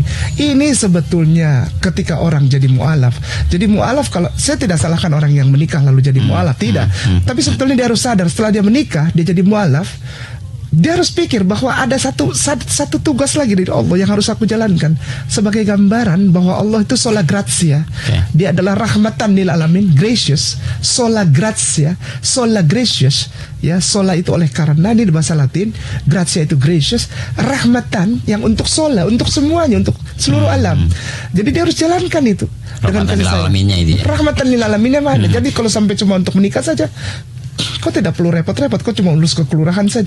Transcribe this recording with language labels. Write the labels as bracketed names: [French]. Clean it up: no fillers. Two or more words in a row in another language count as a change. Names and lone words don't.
[Indonesian] Ini sebetulnya ketika orang jadi mu'alaf. Jadi mu'alaf, kalau saya tidak salahkan orang yang menikah lalu jadi mu'alaf, tidak. Tapi sebetulnya dia harus sadar setelah dia menikah, dia jadi mu'alaf, dia harus pikir bahwa ada satu tugas lagi dari Allah yang harus aku jalankan sebagai gambaran bahwa Allah itu [Latin] sola grazia. [Indonesian] Dia adalah [Arabic] rahmatan lil alamin, [Latin] gracious, sola grazia, sola gracious. [Indonesian] Ya, sola itu oleh karena, ini di bahasa Latin, grazia itu gracious, rahmatan yang untuk sola, untuk semuanya, untuk seluruh alam. Jadi dia harus jalankan itu dengan kasih sayang. [Arabic] Rahmatan lil alaminnya [Indonesian] mana? Jadi kalau sampai cuma untuk menikah saja, kau tidak perlu repot-repot, kau cuma lulus ke kelurahan saja.